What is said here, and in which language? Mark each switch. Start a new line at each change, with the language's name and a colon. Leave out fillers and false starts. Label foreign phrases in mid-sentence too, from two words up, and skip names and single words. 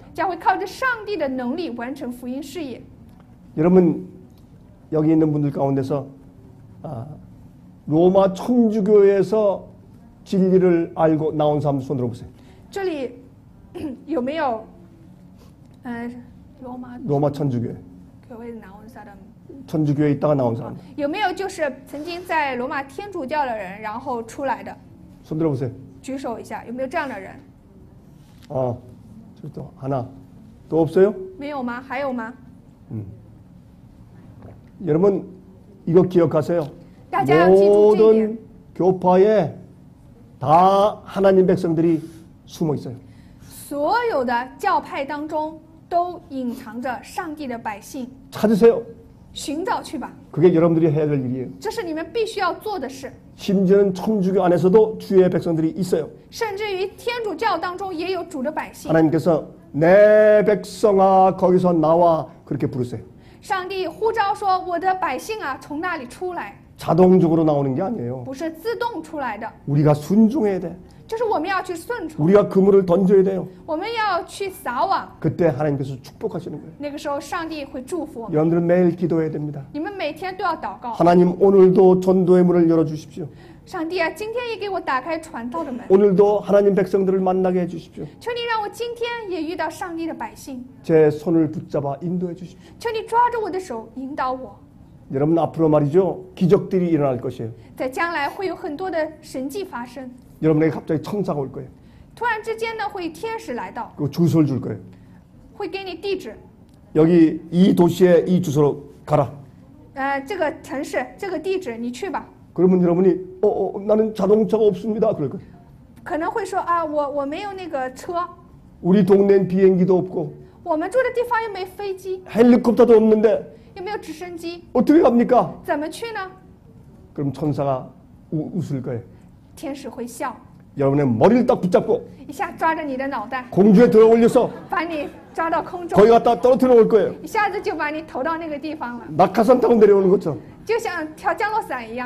Chinese: 将会靠着上帝的能力完成福音事业。
Korean: 여러분 여기 있는 분들 가운데서 로마 천주교에서 진리를 알고 나온 사람 손 들어보세요.
Chinese: 这里有没有罗马
Korean: 로마 천주교회. 교회 나온 사람？ 천주교에 있다가 나온 사람.
Chinese: 有没有就是曾经在罗马天主教的人，然后出来的？
Korean: 손 들어보세요.
Chinese: 举手一下，有没有这样的人？
Korean: 저기 또 하나. 또 없어요?
Chinese: 没有吗？还有吗？
Korean: 여러분 이거 기억하세요.
Chinese: 大家要记住这一点。
Korean: 모든 교파에 다 하나님 백성들이 숨어 있어요.
Chinese: 所有的教派当中都隐藏着上帝的百姓，
Korean: 찾으세요.
Chinese: 寻找去吧，
Korean: 그게 여러분들이 해야 될 일이에요.
Chinese: 这是你们必须要做的事。
Korean: 심지어는 천주교 안에서도 주의 백성들이 있어요.
Chinese: 甚至于天主教当中也有主的百姓，
Korean: 하나님께서 내 백성아 거기서 나와 그렇게 부르세요.
Chinese: 上帝呼召说：“我的百姓啊，从那里出来。”
Korean: 자동적으로 나오는 게 아니에요.
Chinese: 不是自动出来的，
Korean: 우리가 순종해야 돼.
Chinese: 就是我们要去顺从，
Korean: 우리가 그물을 던져야 돼요.
Chinese: 我们要去撒网。
Korean: 그때 하나님께서 축복하시는 거예요.
Chinese: 那个时候，上帝会祝福我们。
Korean: 여러분들은 매일 기도해야 됩니다.
Chinese: 你们每天都要祷告，
Korean: 하나님 오늘도 전도의 문을 열어주십시오.
Chinese: 上帝啊，今天也给我打开传道的门，
Korean: 오늘도 하나님 백성들을 만나게 해주십시오.
Chinese: 求你让我今天也遇到上帝的百姓，
Korean: 제 손을 붙잡아 인도해 주십시오.
Chinese: 求你抓着我的手引导我。
Korean: 여러분 앞으로 말이죠. 기적들이 일어날 것이에요.
Chinese: 在将来会有很多的神迹发生，
Korean: 여러분에게 갑자기 천사가 올 거예요.
Chinese: 突然之间呢，会天使来到，
Korean: 그리고 주소를 줄 거예요.
Chinese: 会给你地址，
Korean: 여기 이 도시에 이 주소로 가라.
Chinese: 这个城市这个地址你去吧。
Korean: 그러면 여러분이 나는 자동차가 없습니다. 그럴 거예요.
Chinese: 可能会说啊，我没有那个车，
Korean: 우리 동네엔 비행기도 없고
Chinese: 我们住的地方又没飞机，
Korean: 헬리콥터도 없는데
Chinese: 又没有直升机，
Korean: 어떻게 갑니까?
Chinese: 怎么去呢？
Korean: 그럼 천사가 웃을 거예요.
Chinese: 天使会笑，
Korean: 여러분의 머리를 딱 붙잡고
Chinese: 一下抓着你的脑袋，
Korean: 공중에 들어 올려서
Chinese: 把你抓到空中，
Korean: 거기 갖다 떨어뜨려 올 거예요.
Chinese: 一下子就把你投到那个地方了，
Korean: 낙하산 타고 내려오는 것처럼
Chinese: 就像跳降落伞一样，